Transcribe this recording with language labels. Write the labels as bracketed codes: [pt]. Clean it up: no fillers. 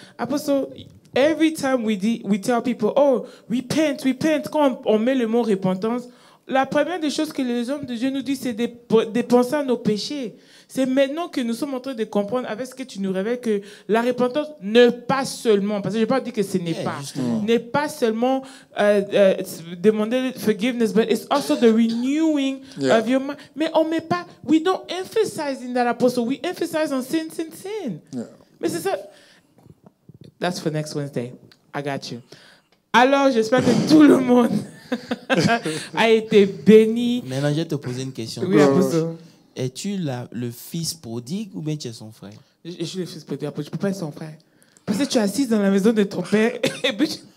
[fr] Apostle, [en] every time we tell people, oh, repent, repent, [fr] quand on met le mot repentance, la première des choses que les hommes de Dieu nous disent, c'est de penser à nos péchés. C'est maintenant que nous sommes en train de comprendre avec ce que tu nous révèles que la repentance ne pas seulement, parce que je n'ai pas dit que ce n'est pas, n'est pas seulement demander forgiveness, [en] but it's also the renewing of your mind. [fr] Mais on met pas, [en] we don't emphasize in that apostle, we emphasize on sin, sin, sin. Yeah. [fr] Mais c'est ça. [en] That's for next Wednesday. I got you. [fr] Alors, j'espère que tout le monde a été béni. Maintenant, je vais te poser une question. Oui, apostle. Es-tu le fils prodigue ou bien tu es son frère? Je suis le fils prodigue, je ne peux pas être son frère. Parce que tu es assise dans la maison de ton père. Et puis